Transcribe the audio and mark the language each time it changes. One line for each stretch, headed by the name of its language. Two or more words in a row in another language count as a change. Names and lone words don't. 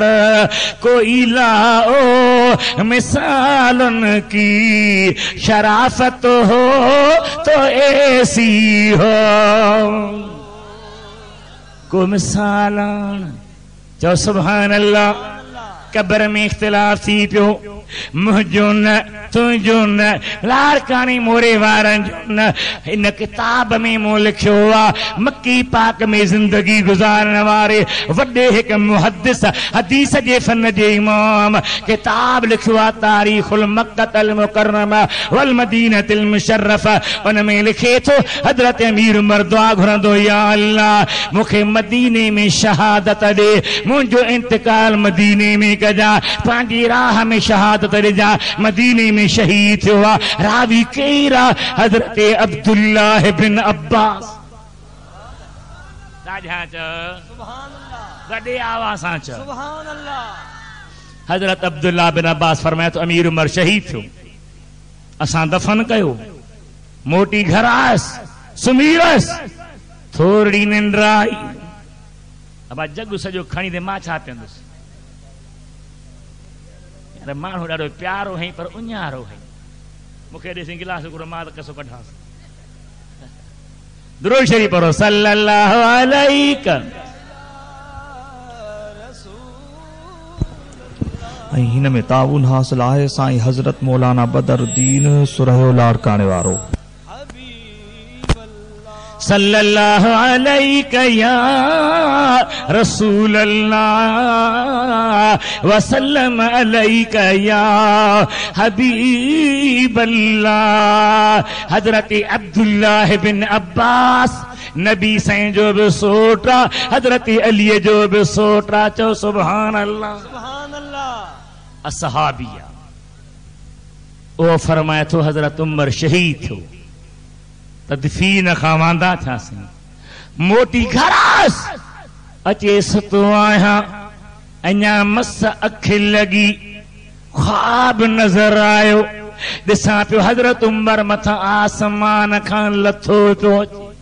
Hindi: कोई लाओ मिसाल उनकी शराफत हो तो ऐसी हो,
Sindhi: को मिसालान चो
Arabic: سبحان الله.
Sindhi: कब्र में इख्तिलाफ थी पियो, मुझो न तुझो न लाड़कानी मोरे वारन जो न। इन किताब में मूं लिखियो आ मक्की पाक में जिंदगी गुजारण वारे वॾे हिक मुहद्दिस हदीस जे फन जे इमाम किताब लिखियो आ तारीख़ुल मक्कतल मुकर्रमा वल मदीनतिल मुशर्रफा। उन में लिखे थो हजरत अमीर उमर दुआ घुरंदो, या अल्लाह मूंखे मदीने में शहादत ॾे, मुंहिंजो इंतकाल मदीने में कजा, पंहिंजी राह में शहादत ॾिजा, मदीने में शहीद थियो आहे। रावी केरा हजरत अब्दुल्लाह बिन अब्बास। वॾे आवाज़ सां चओ
Arabic: سبحان الله.
Sindhi: हजरत अब्दुल्लाह बिन अब्बास फरमाए तो अमीर उमर शहीद थियो, असां दफन कयो, मोटी घर आयसि, सुम्हीवसि, थोरी निंड आई, अब जग सॼो खणी दे मां छा पीअंदुसि। माण्हू ॾाढो प्यारो है पर उञारो है, मूंखे ॾिसी गिलास घुरो मां त कसो कढांसि। दुरूद शरीफ़ पढ़ो
Arabic: صلى الله عليه
Sindhi: ऐं हिन में ताउन हासिल आहे साईं हज़रत मौलाना बदरुद्दीन सुरहियो लाड़काणे वारो।
Arabic: صلى الله عليك يا رسول الله وسلم عليك يا حبيب الله.
Sindhi: हजरत अब्दुल्लाह बिन अब्बास नबी साईं जो भी सोटा, हजरत अली जो भी सोटा,
Arabic: चो سبحان الله سبحان الله.
Sindhi: असहाबिया ओ फरमाए थो हजरत उमर शहीद थियो, तदफीन खां वांदा थियासीं, मोटी घरास अचे सुतो आहियां, अञा मस अखि लगी, ख्वाब नजर आयो, ॾिसां पियो हजरत उमर मथां आसमान खां लथो पियो अचे।